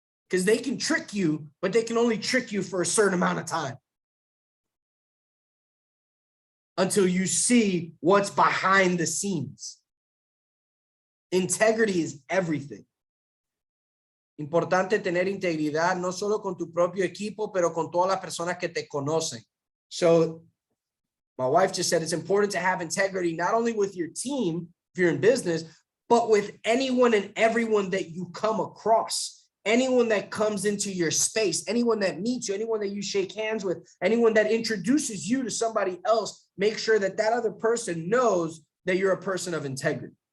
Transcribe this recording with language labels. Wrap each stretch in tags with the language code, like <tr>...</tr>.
<en>Because they can trick you, but they can only trick you for a certain amount of time. Until you see what's behind the scenes. Integrity is everything.</en> <es>Importante tener integridad, no solo con tu propio equipo, pero con todas las personas que te conocen.</es> <en>So my wife just said it's important to have integrity, not only with your team, if you're in business, but with anyone and everyone that you come across. Anyone that comes into your space, anyone that meets you, anyone that you shake hands with, anyone that introduces you to somebody else, make sure that that other person knows that you're a person of integrity.</en>